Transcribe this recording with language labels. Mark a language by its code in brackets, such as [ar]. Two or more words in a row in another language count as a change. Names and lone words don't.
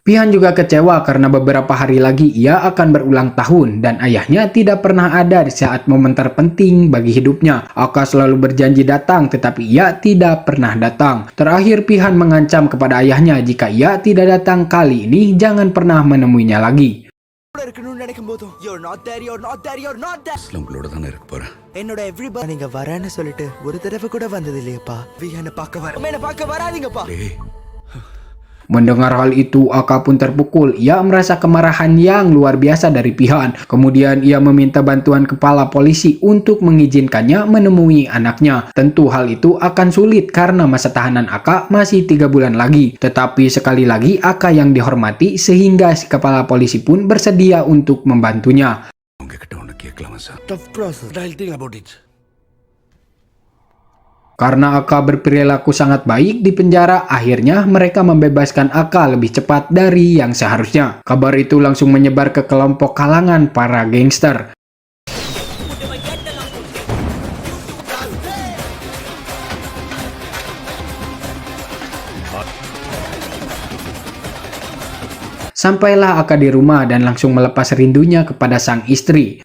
[id] Pihan juga kecewa karena beberapa hari lagi ia akan berulang tahun dan ayahnya tidak pernah ada di saat momen terpenting bagi hidupnya. Aka selalu berjanji datang tetapi ia tidak pernah datang. Terakhir Pihan mengancam kepada ayahnya jika ia tidak datang kali ini jangan pernah menemuinya lagi. [ta] கூட இருக்கணும்னு நினைக்கும் போதும் [en] you're not there, you're not there, you're not there. [ta] உங்களோட தானே இருக்க போகிறேன். என்னோட எவ்ரிபடி நீங்க வரேன்னு சொல்லிட்டு ஒரு தடவை கூட வந்தது இல்லையப்பா. என்ன பார்க்க வர என்ன பார்க்க வராதீங்கப்பா. [id] Mendengar hal itu, Aka pun terpukul. Ia merasa kemarahan yang luar biasa dari Pihan. Kemudian ia meminta bantuan kepala polisi untuk mengizinkannya menemui anaknya. Tentu hal itu akan sulit karena masa tahanan Aka masih 3 bulan lagi. Tetapi sekali lagi Aka yang dihormati sehingga si kepala polisi pun bersedia untuk membantunya. [ta] உங்ககிட்ட ஒன்று கேட்கலாமா சார்? [en] Tough process. I'll think about it. [id] Karena Aka berperilaku sangat baik di penjara, akhirnya mereka membebaskan Aka lebih cepat dari yang seharusnya. Kabar itu langsung menyebar ke kelompok kalangan para gangster. Sampailah Aka di rumah dan langsung melepas rindunya kepada sang istri.